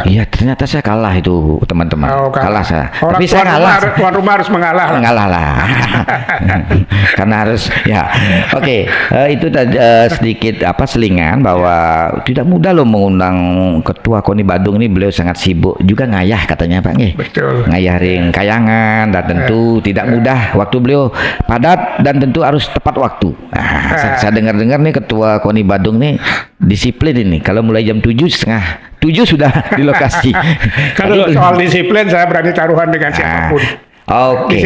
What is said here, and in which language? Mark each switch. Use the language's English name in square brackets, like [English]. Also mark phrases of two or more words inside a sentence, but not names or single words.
[Indonesian] Iya, ternyata saya kalah itu teman-teman. Oh, kalah saya. Orang Tapi saya kalah. Tuan rumah harus mengalah. Ngalah lah. Karena harus ya. Oke, itu tadi sedikit selingan bahwa tidak mudah loh mengundang ketua KONI Badung ini. Beliau sangat sibuk juga ngayah katanya Pak nggih. Betul. [Balinese] Ngayah ring kayangan [Indonesian] dan tentu tidak mudah, waktu beliau padat dan tentu harus tepat waktu. Saya dengar-dengar nih ketua KONI Badung nih disiplin ini. Kalau mulai jam 7:30 sudah di lokasi. Kalau soal disiplin saya berani taruhan dengan siapapun. Oke.